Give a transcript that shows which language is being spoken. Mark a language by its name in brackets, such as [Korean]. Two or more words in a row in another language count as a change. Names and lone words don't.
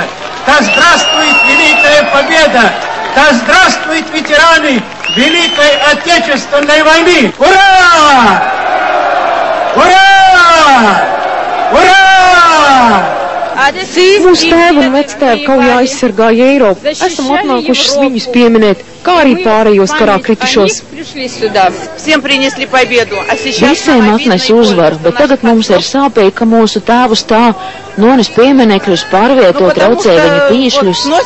[Russian] Да здравствует Великая Победа! Да здравствует ветераны Великой Отечественной войны! Ура! Ура! Ура! [Latvian] Mūsu tēvi un vectēvi kaujā aizsargāja Eiropu. Esam atnākušas viņus pieminēt, kā arī pārējos karā kritušos. Visiem atnesa uzvaru, bet tagad mums ir sāpīgi, ka mūsu tēvus tā nones pieminekļus, pārvieto, traucē viņu pīšļus.